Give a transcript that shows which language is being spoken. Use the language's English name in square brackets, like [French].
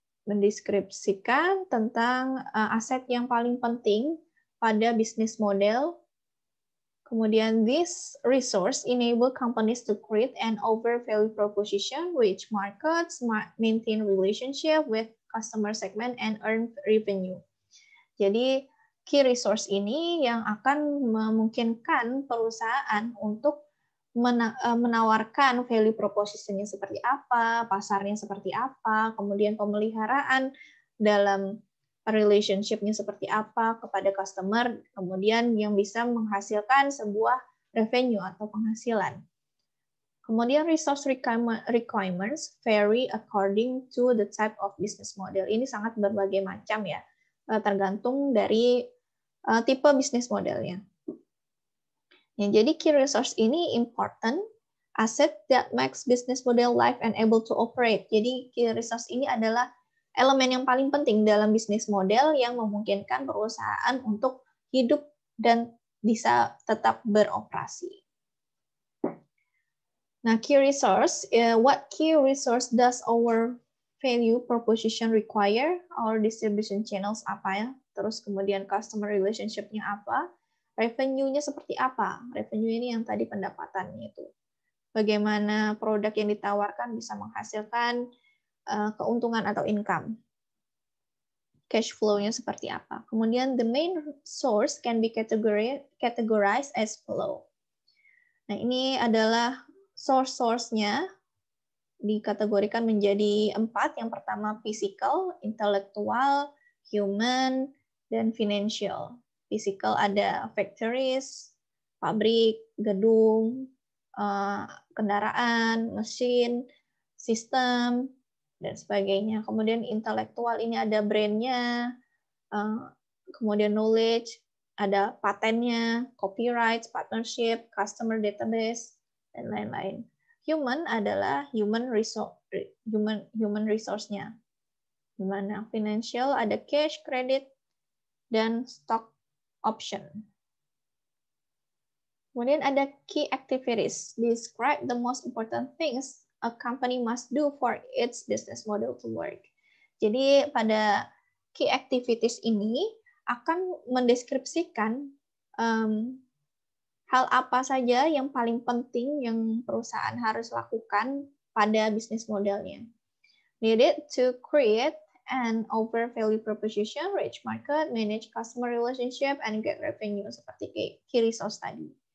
[Indonesian] Mendeskripsikan tentang aset yang paling penting pada bisnis model. Kemudian [English] this resource enable companies to create an overvalue proposition which markets, maintain relationship with customer segment, and earn revenue. [Indonesian] Jadi key resource ini yang akan memungkinkan perusahaan untuk menawarkan value proposition-nya seperti apa, pasarnya seperti apa, kemudian pemeliharaan dalam relationship-nya seperti apa kepada customer, kemudian yang bisa menghasilkan sebuah revenue atau penghasilan. [English] Kemudian resource requirements vary according to the type of business model. [Indonesian] Ini sangat berbagai macam ya, tergantung dari tipe bisnis modelnya. Ya, jadi [English] key resource [Indonesian] ini [English] important asset that makes business model live and able to operate. [Indonesian] Jadi key resource ini adalah elemen yang paling penting dalam bisnis model yang memungkinkan perusahaan untuk hidup dan bisa tetap beroperasi. [English] Nah, key resource, what key resource does our value proposition require? Our distribution channels [Indonesian] apa ya? Terus kemudian customer relationship-nya apa? Revenue-nya seperti apa? Revenue ini yang tadi pendapatannya itu. Bagaimana produk yang ditawarkan bisa menghasilkan keuntungan atau income. Cash flow-nya seperti apa. Kemudian [English] the main source can be categorized as flow. [Indonesian] Nah, ini adalah source-nya dikategorikan menjadi 4. Yang pertama physical, intellectual, human, dan financial. Physical ada factories, pabrik, gedung, kendaraan, mesin, sistem, dan sebagainya. Kemudian intelektual ini ada brand-nya, kemudian knowledge, ada patennya, copyright, partnership, customer database, dan lain-lain. Human adalah human resource-nya. Di mana financial ada cash, credit, dan stock option. Kemudian ada key activities. [English] Describe the most important things a company must do for its business model to work. [Indonesian] Jadi pada key activities ini akan mendeskripsikan hal apa saja yang paling penting yang perusahaan harus lakukan pada bisnis modelnya. [English] Needed to create an overvalue proposition, reach market, manage customer relationship, and get revenue [Indonesian] seperti key resource tadi.